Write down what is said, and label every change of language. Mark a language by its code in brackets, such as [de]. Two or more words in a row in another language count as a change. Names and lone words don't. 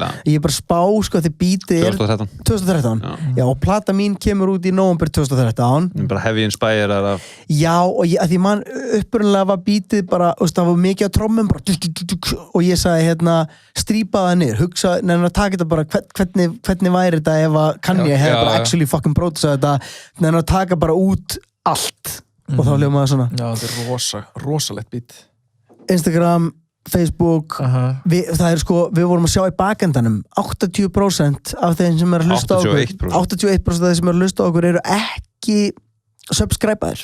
[is] Ég er bara spá, sko, því bítið er 2013 Já, og plata mín kemur út í nóvember 2013 Bara [en] heavy inspired [is] af Já, og að því mann upprunlega var bítið bara, það var mikið á trommum bara, og ég sagði, strípa það niður, hugsa, nefnir að taka þetta bara hvernig væri þetta ef að Kanye hefði bara [en] actually fucking produced [is] þetta, nefnir að taka bara út allt og þá hljóma það svona Já, þetta er rosalegt bít Instagram Facebook, það er sko við vorum að sjá í bakendanum 80% af þeim sem er að hlusta á okkur 81% af þeim sem er að hlusta á okkur eru ekki subscribe-aðir